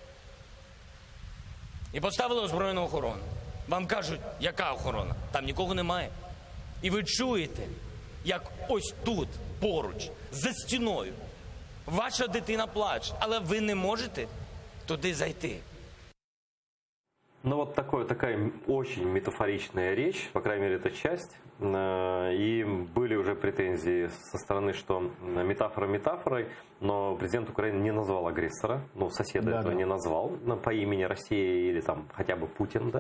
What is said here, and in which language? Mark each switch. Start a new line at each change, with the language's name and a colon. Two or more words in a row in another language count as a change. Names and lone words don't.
Ukrainian: І поставили озброєну охорону. Вам кажуть, яка охорона? Там нікого немає. І ви чуєте, як ось тут, поруч, за стіною, ваша дитина плаче, але ви не можете туди зайти.
Russian: Ну вот такая очень метафоричная речь, по крайней мере, эта часть. И были уже претензии со стороны, что метафора метафорой, но президент Украины не назвал агрессора, ну, соседа этого не назвал по имени Россия или там хотя бы Путин, да.